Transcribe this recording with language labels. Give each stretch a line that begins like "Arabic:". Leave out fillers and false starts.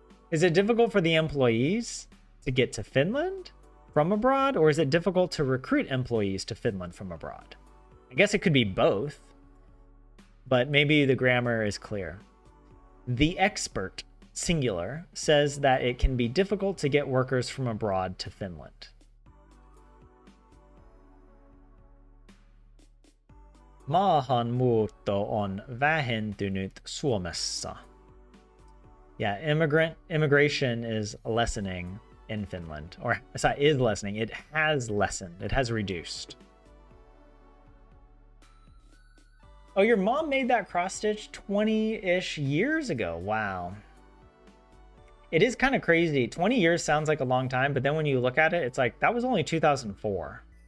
English: Is it difficult for the employees to get to Finland from abroad, or is it difficult to recruit employees to Finland from abroad? I guess it could be both, but maybe the grammar is clear. The expert, singular, says that it can be difficult to get workers from abroad to Finland.
Finnish: Maahanmuutto on vähentynyt Suomessa.
English: Yeah, immigration is lessening in Finland, or sorry, is lessening. It has lessened. It has reduced. Oh, your mom made that cross stitch 20-ish years ago. Wow. It is kind of crazy. 20 years sounds like a long time, but then when you look at it, it's like, that was only 2004.